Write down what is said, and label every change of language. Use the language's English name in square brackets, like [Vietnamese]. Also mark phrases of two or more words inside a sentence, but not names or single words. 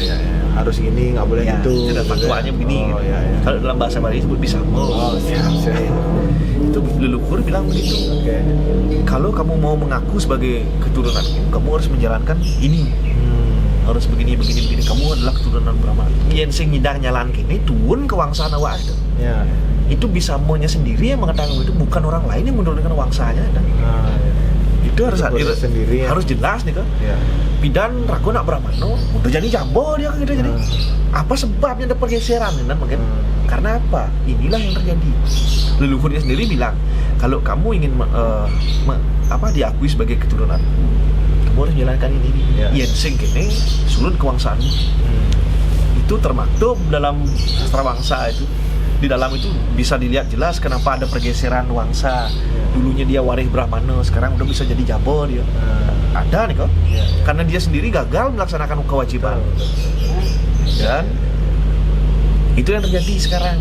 [Indonesian] Harus gini, nggak boleh gitu. Ada fatwanya begini. Oh, gitu. ya. Kalau dalam bahasa Bali disebut bisama. Oh, siap. Itu leluhur bilang begitu. Okay. Kalau kamu mau mengaku sebagai keturunanku, kamu harus menjalankan ini. Harus begini. Kamu adalah keturunan Brahmana. [Balinese] Yang sing ngidang nyalan kini turun ke wangsana awak itu. [Indonesian] Ya. Itu bisa maunya sendiri yang mengatakan itu, bukan orang lain yang menurunkan wangsanya. Ya. Itu harus leluhur sendiri ya. harus jelas nih kan. Ya. [Balinese] Pidan ragu nak [Indonesian] Brahmana udah jadi jabo dia kan gitu jadi. Apa sebabnya ada pergeseran kan mungkin? Karena apa? Inilah yang terjadi. Leluhurnya sendiri bilang, kalau kamu ingin diakui sebagai keturunan, kamu harus menjalankan ini. Ya. [Balinese] Yen sing kene sulun kewangsaanmu. [Indonesian] Itu termaktub dalam sastra wangsa itu. Di dalam itu bisa dilihat jelas kenapa ada pergeseran wangsa. Dulunya dia waris Brahmana, sekarang udah bisa jadi jabo dia. Ada nih kok. Karena dia sendiri gagal melaksanakan kewajiban. Dan itu yang terjadi sekarang.